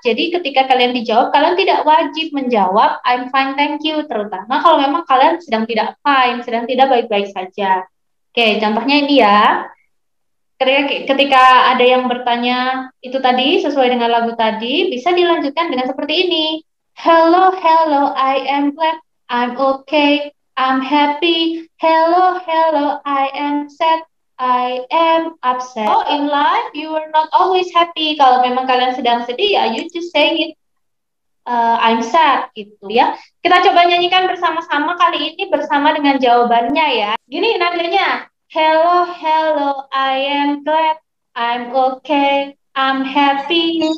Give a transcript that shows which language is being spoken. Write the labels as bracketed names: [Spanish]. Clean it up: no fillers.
[Indonesian] Jadi ketika kalian dijawab, kalian tidak wajib menjawab [English] I'm fine, thank you. [Indonesian] Terutama kalau memang kalian sedang tidak fine, sedang tidak baik-baik saja. Oke, contohnya ini ya. Ketika ada yang bertanya itu tadi, sesuai dengan lagu tadi, bisa dilanjutkan dengan seperti ini. [English] Hello, hello, I am glad, I'm okay, I'm happy. Hello, hello, I am sad, I am upset. Oh, in life you are not always happy. [Indonesian] Kalau memang kalian sedang sedih ya, [English] you just say it. I'm sad [Indonesian] gitu ya. Kita coba nyanyikan bersama-sama kali ini bersama dengan jawabannya ya. Gini nadanya. [English] Hello, hello, I am glad, I'm okay, I'm happy.